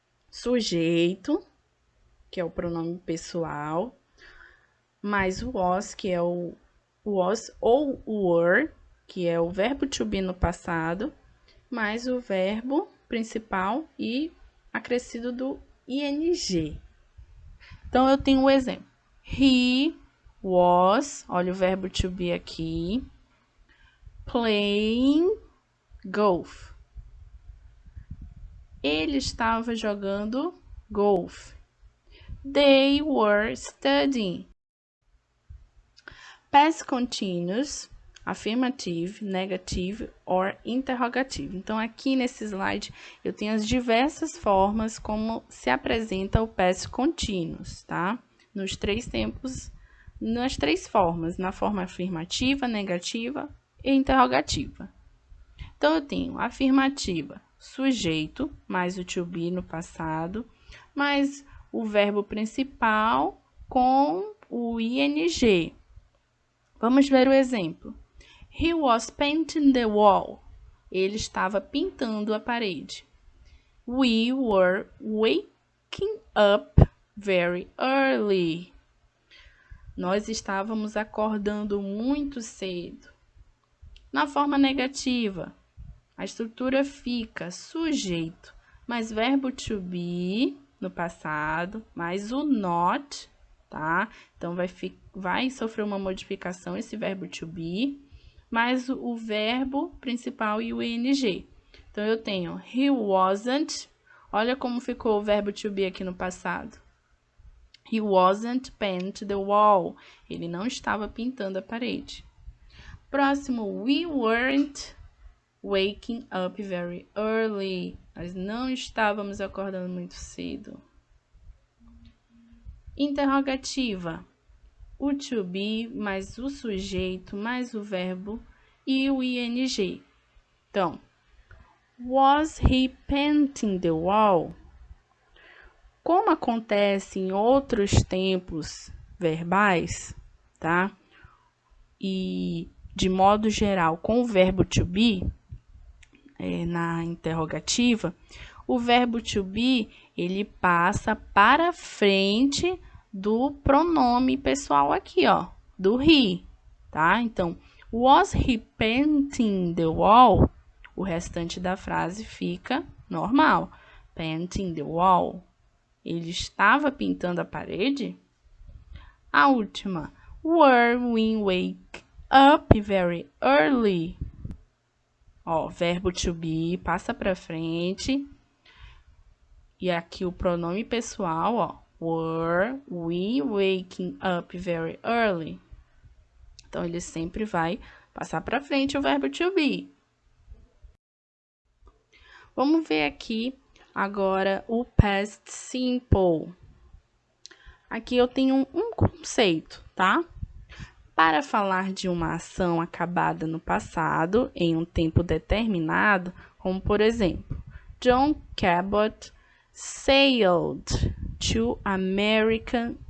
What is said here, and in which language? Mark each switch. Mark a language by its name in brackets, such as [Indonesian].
[Portuguese] Sujeito, que é o pronome pessoal, mais o was, que é o was ou o were, que é o verbo to be no passado, mais o verbo principal e acrescido do ing. Então, eu tenho um exemplo. [English] He was, [Portuguese] olha o verbo to be aqui, [English] playing golf. [Portuguese] Ele estava jogando golfe. [English] They were studying. Past continuous, afirmative, negative or interrogative. [Portuguese] Então, aqui nesse slide, eu tenho as diversas formas como se apresenta o past continuous, tá? Nos três tempos, nas três formas, na forma afirmativa, negativa e interrogativa. Então, eu tenho afirmativa, sujeito, mais o to be no passado, mais o verbo principal com o ing. Vamos ver o exemplo. [English] He was painting the wall. [Portuguese] Ele estava pintando a parede. [English] We were waking up very early. [Portuguese] Nós estávamos acordando muito cedo. Na forma negativa, a estrutura fica sujeito, mais verbo to be no passado, mais o not, tá? Então, vai sofrer uma modificação esse verbo to be, mais o verbo principal e o ing. Então, eu tenho [English] he wasn't, [Portuguese] olha como ficou o verbo to be aqui no passado. [English] He wasn't painting the wall. [Portuguese] Ele não estava pintando a parede. Próximo, [English] we weren't waking up very early. [Portuguese] Nós não estávamos acordando muito cedo. Interrogativa. O to be, mais o sujeito, mais o verbo e o ing. Então, [English] was he painting the wall? [Portuguese] Como acontece em outros tempos verbais, tá? E de modo geral, com o verbo to be, na interrogativa, o verbo to be, ele passa para frente do pronome pessoal aqui, ó, do he, tá? Então, [English] was he painting the wall? [Portuguese] O restante da frase fica normal. [English] Painting the wall. [Portuguese] Ele estava pintando a parede? A última. [English] Were we wake up very early? [Portuguese] Ó, verbo to be passa para frente. E aqui o pronome pessoal, ó. [English] Were we waking up very early? [Portuguese] Então, ele sempre vai passar para frente o verbo to be. Vamos ver aqui agora o past simple. Aqui eu tenho um conceito, tá? Para falar de uma ação acabada no passado, em um tempo determinado, como por exemplo, [English] John Cabot sailed to American